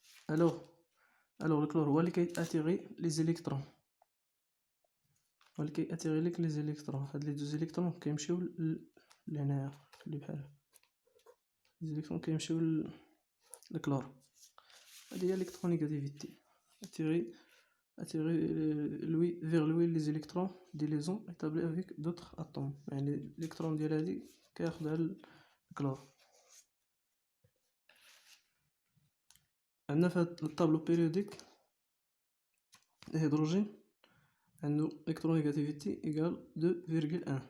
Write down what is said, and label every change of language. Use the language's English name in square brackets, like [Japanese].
[Arabic] الوغ الكلور هو اللي كياتيغي لي زيليكترون، لك لي زيليكترون. هاد لي دو زيليكترون كيمشيو لهنايا اللي بحال لي زيليكترون كيمشيو للكلور. هادي هي الالكترونيغاتيفيتي، [French] attirer vers lui les électrons des liaisons établies avec d'autres atomes. [Arabic] يعني الالكترون ديال هادي كياخدها الكلور. عندنا في هاد الطابلو بيريوديك الهيدروجين عنده الكترونيغاتيفيتي ايكال 2.1.